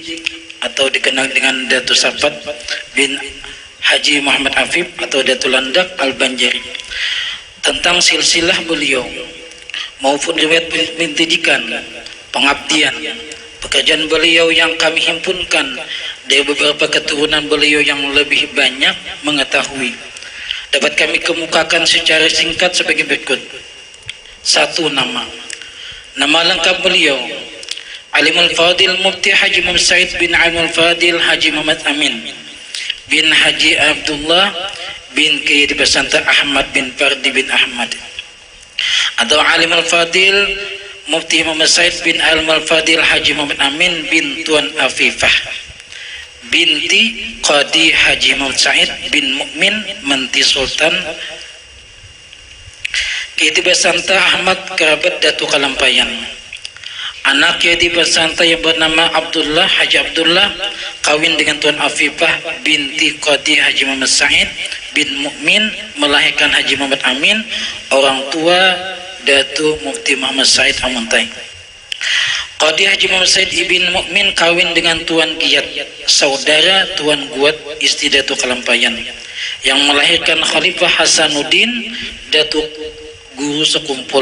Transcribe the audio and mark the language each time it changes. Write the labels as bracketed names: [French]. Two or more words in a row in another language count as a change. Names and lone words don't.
[Indonesian] atau dikenal dengan Datuk Safat bin Haji Muhammad Afif atau Datuk Landak Al-Banjari, tentang silsilah beliau maupun riwayat pendidikan, pengabdian, pekerjaan beliau yang kami himpunkan dari beberapa keturunan beliau yang lebih banyak mengetahui, dapat kami kemukakan secara singkat sebagai berikut. 1. Nama lengkap beliau Alimul Fadil Mufti Haji Muhammad Said bin Alimul Fadil Haji Muhammad Amin bin Haji Abdullah bin Kiai Pesantren Ahmad bin Fardi bin Ahmad, atau Alimul Fadil Mufti Muhammad Said bin Alimul Fadil Haji Muhammad Amin bin Tuan Afifah binti Qadi Haji Muhammad Said bin Mukmin Manti Sultan Kiai Pesantren Ahmad kerabat Datuk Kalampayan. Anak Kiai Pesantren yang bernama Abdullah Haji Abdullah kawin dengan Tuan Afifah binti Qadi Haji Muhammad Said bin Mukmin melahirkan Haji Muhammad Amin, orang tua Datuk Mufti Muhammad Said Amuntai. Qadi Haji Muhammad Said ibn Mukmin kawin dengan Tuan Giyat, saudara Tuan Guat istri Datuk Kalampayan, yang melahirkan Khalifah Hasanuddin Datuk Guru Sekumpul.